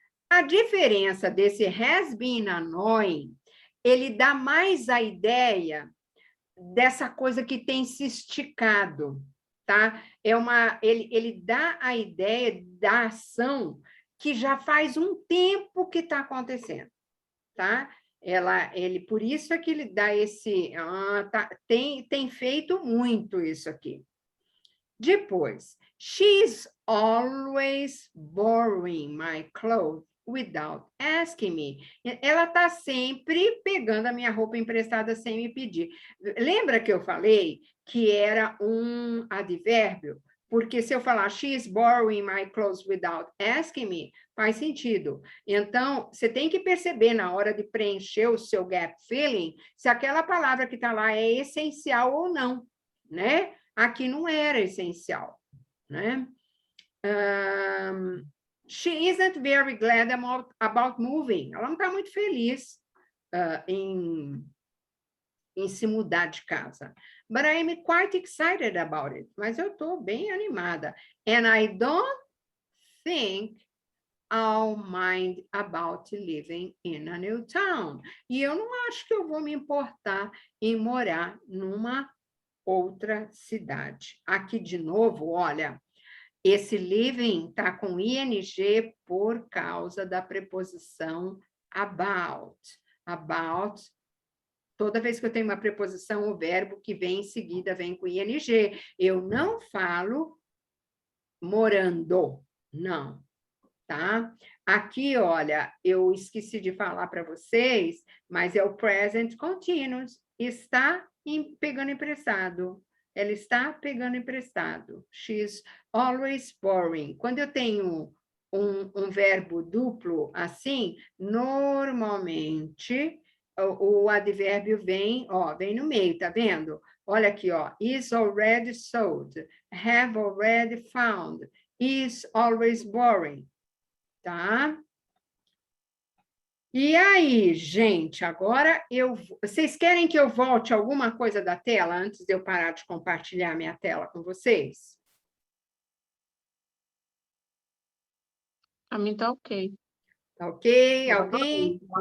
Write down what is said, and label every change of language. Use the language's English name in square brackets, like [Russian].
[Portuguese] A diferença desse [English] has been annoying, [Portuguese] ele dá mais a ideia dessa coisa que tem se esticado, tá? Ele dá a ideia da ação que já faz um tempo que está acontecendo, tá? Por isso é que ele dá esse... tem feito muito isso aqui. [English] Depois, she's always borrowing my clothes without asking me. [Portuguese] Ela está sempre pegando a minha roupa emprestada sem me pedir. Lembra que eu falei que era um advérbio? Porque se eu falar [English] she's borrowing my clothes without asking me, faz sentido. [Portuguese] Então, você tem que perceber na hora de preencher o seu gap filling se aquela palavra que está lá é essencial ou não, né? Aqui não era essencial, né? [English] She isn't very glad about moving. [Portuguese] Ela não está muito feliz em se mudar de casa. [English] But I'm quite excited about it. [Portuguese] Mas eu estou bem animada. [English] And I don't think I'll mind about living in a new town. [Portuguese] E eu não acho que eu vou me importar em morar numa outra cidade. Aqui, de novo, olha, esse living está com ing por causa da preposição about. About, toda vez que eu tenho uma preposição, o verbo que vem em seguida vem com ing. Eu não falo morando, não, tá? Aqui, olha, eu esqueci de falar para vocês, mas é o present continuous. está pegando emprestado. Ela está pegando emprestado. [English] She's always borrowing. [Portuguese] Quando eu tenho um verbo duplo assim, normalmente o advérbio vem no meio, tá vendo? Olha aqui, [English] is already sold, have already found, is always borrowing, tá? [Portuguese] E aí, gente, agora vocês querem que eu volte alguma coisa da tela antes de eu parar de compartilhar minha tela com vocês? A mim tá ok. Tá ok? Alguém?